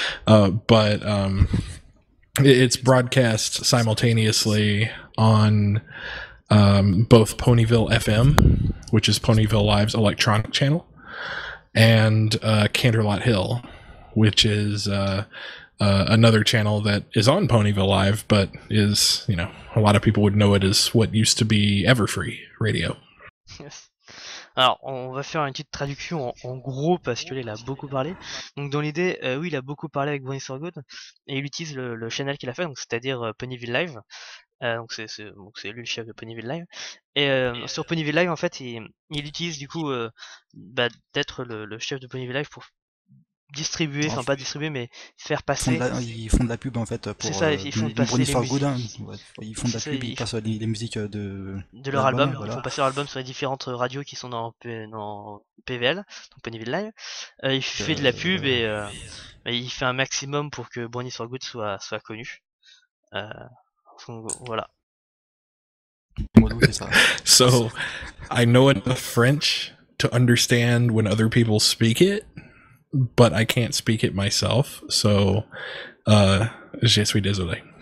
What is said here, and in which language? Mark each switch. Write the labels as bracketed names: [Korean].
[English] But it's broadcast simultaneously on both Ponyville FM, which is Ponyville Live's electronic channel, and Canterlot Hill, which is another channel that is on Ponyville Live, but is, you know, a lot of people would know it as what used to be Everfree Radio. Yes. [French] Alors, on va faire une petite traduction en gros parce que là, il a beaucoup parlé. Donc, dans l'idée, oui, il a beaucoup parlé avec Bronies for Good et il utilise le channel qu'il a fait, donc c'est-à-dire Ponyville Live. Donc c'est lui le chef de Ponyville Live. Et sur Ponyville Live, en fait, il utilise du coup d'être le chef de Ponyville Live pour distribuer, enfin pas distribuer, mais faire passer. Ils font de la pub en fait pour. C'est ça, ils font passer les musiques. Ouais, ils font de la pub, ils passent les musiques de leur album. Ils font passer leur album sur les différentes radios qui sont dans PVL, donc Ponyville Live. Il fait de la pub et il fait un maximum pour que Bronies for Good soit connu. Donc, voilà. C'est ça. [English] So, I know enough French to understand when other people speak it, but I can't speak it myself, so [French] je suis désolé.